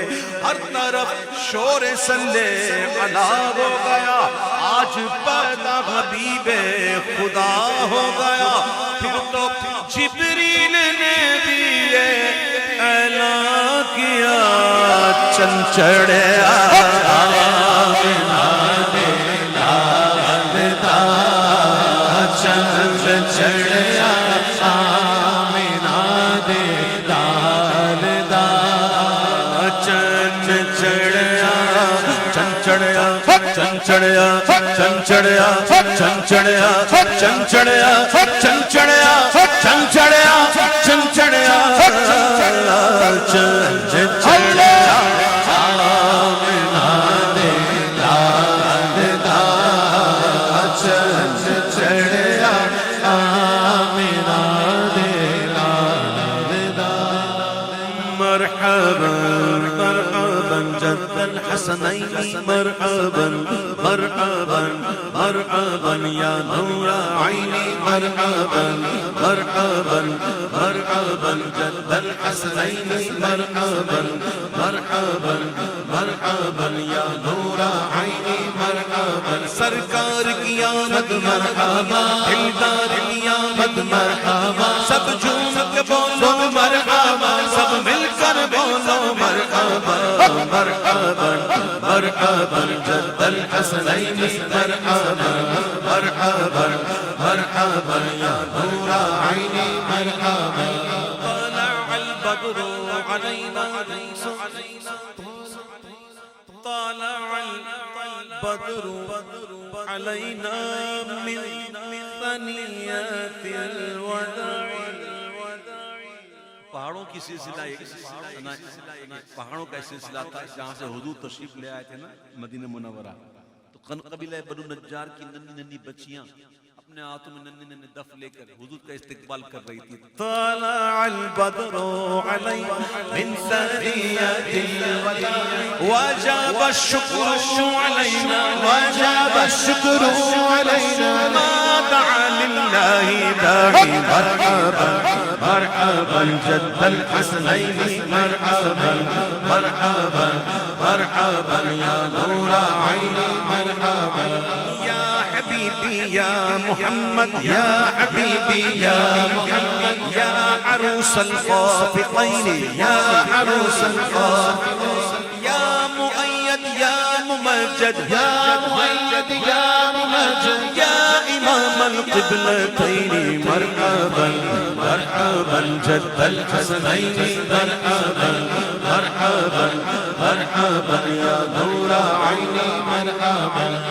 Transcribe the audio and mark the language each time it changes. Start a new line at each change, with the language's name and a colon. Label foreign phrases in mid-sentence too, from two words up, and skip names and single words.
Urdu: ہر طرف شور صلی علی ہو گیا. آج پیدا حبیب خدا ہو گیا. پھر تو جبریل نے بھی یہ اعلان کیا
Punjabi: چند چڑھیا آمنہ دے لال دا, چند چڑھیا آمنہ دے لال دا, چند چڑھیا چند چڑھیا چند چڑھیا چند چڑھیا چند چڑھیا چند چڑھیا چند چڑھیا چند چڑھیا چند چڑھیا چند چڑھیا آمنہ دے لال دا, چند چڑھیا آمنہ دے لال دا.
Arabic: مرحبا مرحبا جد الحسنین مرحبا مرحبا مرحبا یا نور عینی مرحبا مرحبا مرحبا جد الحسنین مرحبا مرحبا مرحبا یا نور عینی مرحبا.
Urdu: سرکار کی آمد مرحبا, دلدار کی آمد مرحبا, سب جھوم کے بولو مرحبا, سب مل کر بولو
Arabic: مرحبا مرحبا مرحبا جد الحسنین مرحبا مرحبا مرحبا یا نور عینی مرحبا. طلع البدر علینا طلع البدر علینا من ثنیات الوداع.
Urdu: پہاڑوں کی سلسلہ پہاڑوں کا سلسلہ تھا جہاں سے حضور تشریف لے آئے تھے نا مدینہ منورہ. تو قبیلہ بنو نجار کی ننھی ننھی بچیاں اپنے ہاتھوں میں ننھی ننھی دف لے کر حضور کا استقبال کر رہی تھی.
Arabic: طلع البدر علینا من ثنیات الوداع وجب الشکر علینا وجب الشکر علینا ما دعا للہ داعی. مرحبا مرحبا جد الحسنین مرحبا مرحبا مرحبا یا نور عینی مرحبا. یا حبیبی یا محمد یا حبیبی یا محمد یا عروس الخافقین یا عروس الخافقین یا مؤید یا ممجد یا مؤید یا ممجد یا امام القبلتین مرحبا مرحبا جد الحسنین مرحبا مرحبا مرحبا یا نور عینی مرحبا.